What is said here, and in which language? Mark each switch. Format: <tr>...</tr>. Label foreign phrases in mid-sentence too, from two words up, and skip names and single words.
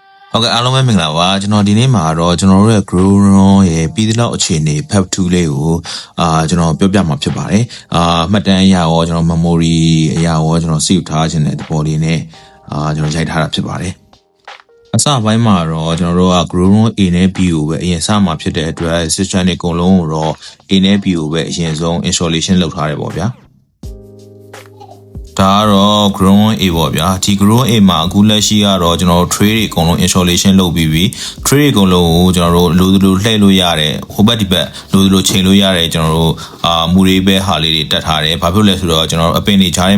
<my>ဟုတ်ကဲ့အားလုံးပဲမင်္ဂလာပါကျွန်တော်ဒီနေ့မှာတော့ကျွန်တော်တို့ရဲ့ grow run ရဲ့ပြီးသလောက်အခြေအနေ pep 2လေးကိုကျွန်တော်ပြောပြမှာဖြစ်ပါတယ်မှတ်တမ်းအရာရောကျွန်တော် memory အရာရောကျွန်တော် save ထားခြင်းတဲ့သဘောလေးနဲ့ကျွန်တော်ရိုက်ထားတာဖြစ်ပါတယ်အစပိုင်းမှာတော့ကျွန်တော်တို့က grow run A နဲ့ B ကိုပဲအရင်စမှာဖြစ်တဲ့အတွက် system တွေအကုန်လုံးကိုတော့ A နဲ့ B ကိုပဲအရင်ဆုံး installation လုပ်ထားတယ်ပေါ့ဗျာ ဒါကတော့ grow A ပေါ့ဗျာဒီ grow A မှာအခုလက်ရှိကတော့ကျွန်တော်တို့ tray တွေအကုန်လုံး installation လုပ်ပြီးပြီ tray တွေအကုန်လုံးကိုကျွန်တော်တို့လိုလှည့်လို့ရတယ်ဟိုဘက်ဒီဘက်လိုချိန်လို့ရတယ်ကျွန်တော်တို့မူရေးပဲဟာလေးတွေတက်ထားတယ်ဘာဖြစ်လဲဆိုတော့ကျွန်တော်တို့အပင်တွေကြားထဲ</my>